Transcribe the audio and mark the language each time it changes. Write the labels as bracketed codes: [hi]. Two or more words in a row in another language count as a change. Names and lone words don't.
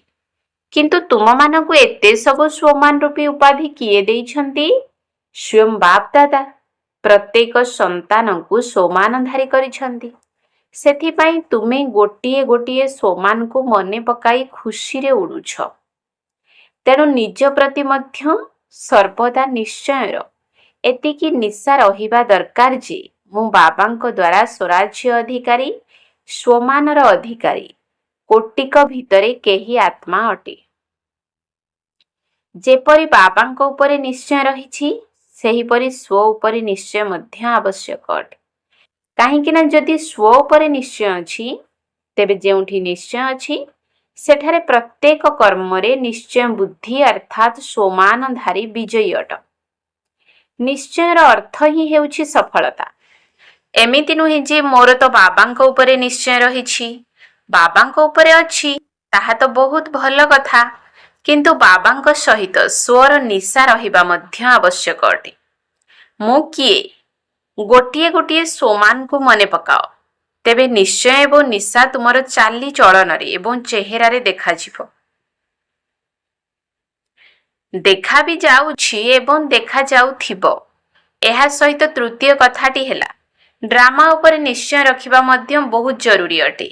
[or] କିନ୍ତୁ ତୁମ ମାନଙ୍କୁ ଏତେ ସବୁ ସ୍ୱମାନ ରୂପୀ ଉପାଧି କିଏ ଦେଇଛନ୍ତି? ସ୍ୱୟଂ ବାପ ଦାଦା ପ୍ରତ୍ୟେକ ସନ୍ତାନ କୁ ସ୍ୱମାନଧାରୀ କରିଛନ୍ତି। ସେଥିପାଇଁ ତୁମେ ଗୋଟିଏ ଗୋଟିଏ ସ୍ୱମାନ କୁ ମନେ ପକାଇ ଖୁସି ରେ ଉଡୁଛ। ତେଣୁ ନିଜ ପ୍ରତି ମଧ୍ୟ ସର୍ବଦା ନିଶ୍ଚୟର ଏତିକି ନିଶା ରହିବା ଦରକାର ଯେ ମୁଁ ବାବାଙ୍କ ଦ୍ୱାରା ସ୍ୱରାଜ୍ୟ ଅଧିକାରୀ ସ୍ୱମାନର ଅଧିକାରୀ କୋଟିକ ଭିତରେ କେହି ଆତ୍ମା ଅଟେ। ଯେପରି ବାବାଙ୍କ ଉପରେ ନିଶ୍ଚୟ ରହିଛି ସେହିପରି ସ୍ୱ ଉପରେ ନିଶ୍ଚୟ ମଧ୍ୟ ଆବଶ୍ୟକ ଅଟେ। କାହିଁକି ନା ଯଦି ସ୍ୱ ଉପରେ ନିଶ୍ଚୟ ଅଛି ତେବେ ଯେଉଁଠି ନିଶ୍ଚୟ ଅଛି ସେଠାରେ ପ୍ରତ୍ୟେକ କର୍ମରେ ନିଶ୍ଚୟ ବୁଦ୍ଧି ଅର୍ଥାତ ସ୍ୱମାନଧାରୀ ବିଜୟୀ ଅଟ। ନିଶ୍ଚୟର ଅର୍ଥ ହିଁ ହେଉଛି ସଫଳତା। ଏମିତି ନୁହେଁ ଯେ ମୋର ତ ବାବାଙ୍କ ଉପରେ ନିଶ୍ଚୟ ରହିଛି, ବାବାଙ୍କ ଉପରେ ଅଛି ତାହା ତ ବହୁତ ଭଲ କଥା କିନ୍ତୁ ବାବାଙ୍କ ସହିତ ସ୍ୱର ନିଶା ରହିବା ମଧ୍ୟ ଆବଶ୍ୟକ ଅଟେ। ମୁଁ କିଏ ଗୋଟିଏ ଗୋଟିଏ ସ୍ୱମାନ କୁ ମନେ ପକାଅ ତେବେ ନିଶ୍ଚୟ ଏବଂ ନିଶା ତୁମର ଚାଲି ଚଳନରେ ଏବଂ ଚେହେରାରେ ଦେଖାଯିବ। ଦେଖା ବି ଯାଉଛି ଏବଂ ଦେଖାଯାଉଥିବ। ଏହା ସହିତ ତୃତୀୟ କଥାଟି ହେଲା, ଡ୍ରାମା ଉପରେ ନିଶ୍ଚୟ ରଖିବା ମଧ୍ୟ ବହୁତ ଜରୁରୀ ଅଟେ।